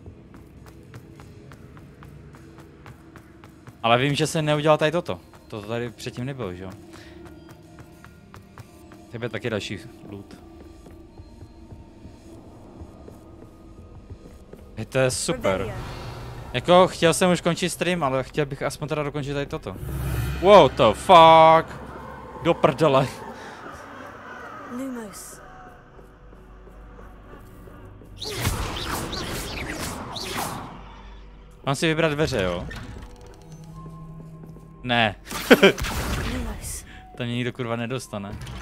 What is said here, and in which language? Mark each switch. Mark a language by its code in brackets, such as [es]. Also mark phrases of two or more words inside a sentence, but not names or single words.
[cs] Ale vím, že se neudělal tady toto. To tady předtím nebylo, že jo? Tebe taky další loot. To je super. Jako chtěl jsem už končit stream, ale chtěl bych aspoň teda dokončit tady toto. [en] What the fuck? [cs] Do prdele. Lumos. Mám si vybrat dveře, jo? Ne. To mě nikdo kurva nedostane.